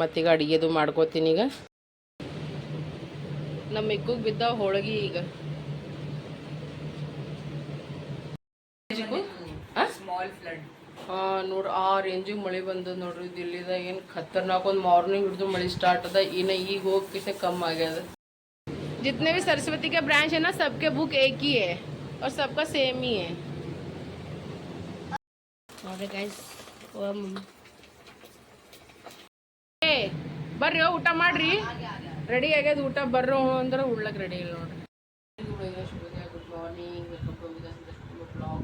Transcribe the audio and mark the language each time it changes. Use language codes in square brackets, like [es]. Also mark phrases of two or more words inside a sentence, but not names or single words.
[kn] ಮತ್ತೀಗ ಅಡುಗೆದು ಮಾಡ್ಕೋತೀನಿ. ಈಗ ನಮ್ಮ ಮಿಕ್ಕುಗೆ ಬಿದ್ದ ಹೋಳಿಗೆ. ಈಗ ಹಾಂ ನೋಡ್ರಿ, ಆ ರೇಂಜಿಗೆ ಮಳೆ ಬಂದದ ನೋಡ್ರಿ. ದಿಲ್ಲಿದಾಗ ಏನು ಖತರ್ನಾಕ್. ಒಂದು ಮಾರ್ನಿಂಗ್ ಹಿಡಿದು ಮಳೆ ಸ್ಟಾರ್ಟ್ ಅದ. ಇನ್ನು ಈಗ ಹೋಗಿ ಕಮ್ಮಿ ಆಗ್ಯದ. [hi] जितने भी सरस्वती के ब्रांच है ना, सबके बुक एक ही है और सबका सेम ही है. [kn] ಬರ್ರಿ ಊಟ ಮಾಡ್ರಿ. ರೆಡಿ ಆಗ್ಯದ ಊಟ. ಬರ್ರೋ ಅಂದ್ರೆ ಉಳ್ಳಕ್ಕೆ ರೆಡಿ ಇಲ್ಲ ನೋಡ್ರಿ. [en] Good morning, welcome to blog.